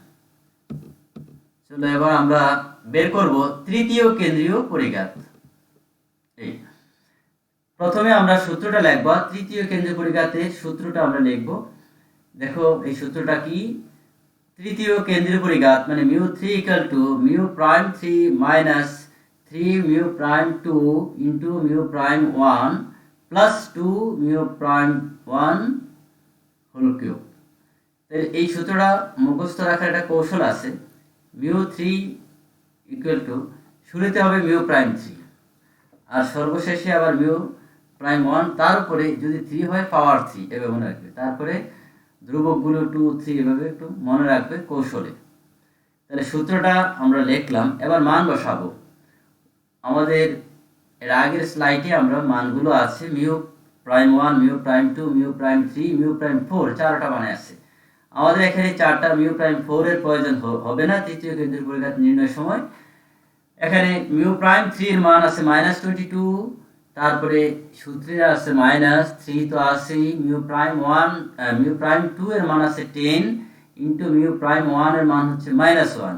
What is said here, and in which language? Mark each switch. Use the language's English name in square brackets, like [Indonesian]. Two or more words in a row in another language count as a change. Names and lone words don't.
[Bangla] চলো এবার আমরা বের করব তৃতীয় কেন্দ্রীয় পরিঘাত। এই প্রথমে আমরা সূত্রটা লিখব, তৃতীয় কেন্দ্রীয় পরিঘাতের সূত্রটা আমরা লিখব। দেখো এই সূত্রটা কি? তৃতীয় কেন্দ্রীয় পরিঘাত মানে μ3 = μ'3 - 3 μ'2 × μ'1 + 2 μ'1 [English] whole cube. [Bangla] তাহলে এই সূত্রটা মুখস্থ রাখার একটা কৌশল আছে। μ3 = শুরুতে হবে μ'3, আর সর্বশেষে আবার μ'1, তার উপরে যদি 3 হয় পাওয়ার 3, এভাবে মনে রাখবে। তারপরে ধ্রুবকগুলো 2, 3 এভাবে একটু মনে রাখবে কৌশলে। তাহলে সূত্রটা আমরা লিখলাম, এবার মান বসাবো। আমাদের এর আগের স্লাইডে আমরা মানগুলো আছে μ'1, μ'2, μ'3, μ'4, 4টা মান আছে। আমাদের এখানে 4টা μ'4 এর প্রয়োজন হবে না তৃতীয় কেন্দ্রীয় পরিঘাত নির্ণয়ের সময়। এখানে μ'3 এর মান আছে -22, তারপরে সূত্রে আছে -3 তো আছে, μ'2 এর মান আছে 10 × μ'1 এর মান হচ্ছে -1।